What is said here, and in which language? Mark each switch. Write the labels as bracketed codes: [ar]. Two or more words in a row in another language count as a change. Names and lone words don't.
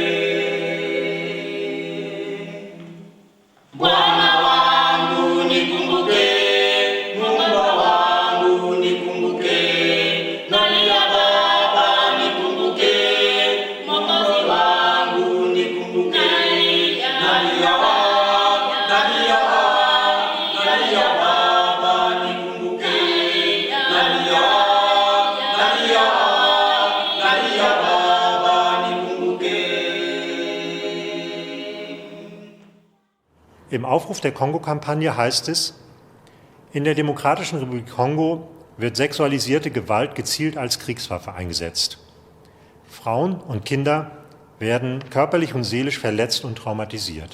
[sw] Bwana wangu nikumbuke, Muumba wangu nikumbuke, nalia Baba nikumbuke, Mwokozi wangu nikumbuke, nalia Baba nikumbuke, nalia Baba nikumbuke. [de] Im Aufruf der Kongo-Kampagne heißt es: In der Demokratischen Republik Kongo wird sexualisierte Gewalt gezielt als Kriegswaffe eingesetzt. Frauen und Kinder werden körperlich und seelisch verletzt und traumatisiert.